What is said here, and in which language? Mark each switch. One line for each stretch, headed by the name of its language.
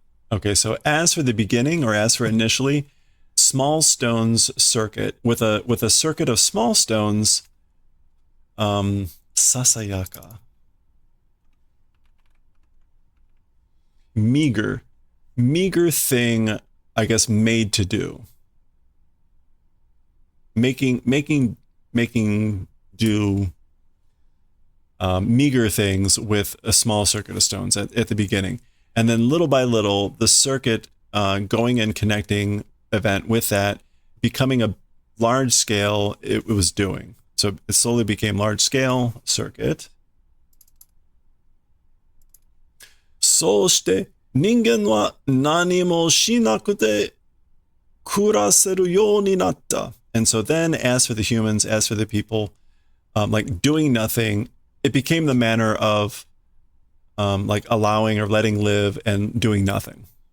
English: Okay, so as for the beginning, or as for initially, small stones circuit with a circuit of small stones, sasayaka, meager thing, I guess, made to do, making do meager things with a small circuit of stones at the beginning. And then little by little, the circuit going and connecting event with that, becoming a large scale, it was doing. So it slowly became large scale circuit.
Japanese: そうして人間は何もしなくて暮らせるようになった.
English: And so then, as for the humans, as for the people, like doing nothing, it became the manner of like allowing or letting live and doing nothing.